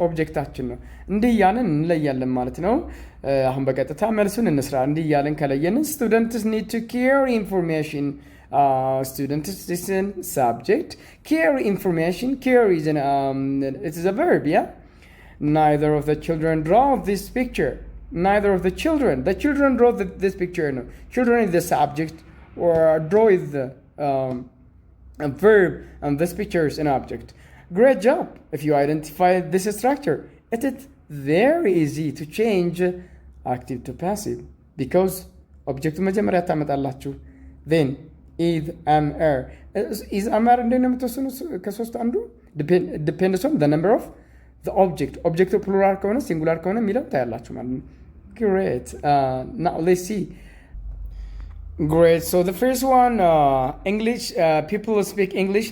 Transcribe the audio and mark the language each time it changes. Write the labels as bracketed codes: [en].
[am] objecታችን ነው። እንዲህ እያለን እንለያለን ማለት ነው። አሁን በቀጥታ መልሱን እንስራ። እንዲህ እያለን ከለየን [en] students need to carry information. Students is a subject. Carry information. Carry is it is a verb, yeah? Neither of the children draw this picture. Neither of the children. The children draw this picture. No. Children is the subject, or draw is the a verb, and this picture is an object. Great job if you identify this structure. It is very easy to change active to passive because object [am] መጀመሪያ ታመጣላችሁ. [en] Then is am are. Is am are [am] እንደምን የምትወስኑ ከሶስት አንዱ [en] depends on the number of the object. [am] Object plural ከሆነ singular ከሆነ የሚለው ታያላችሁ ማለት ነው. [en] Great. Now let's see. Great. So the first one, English. People speak English.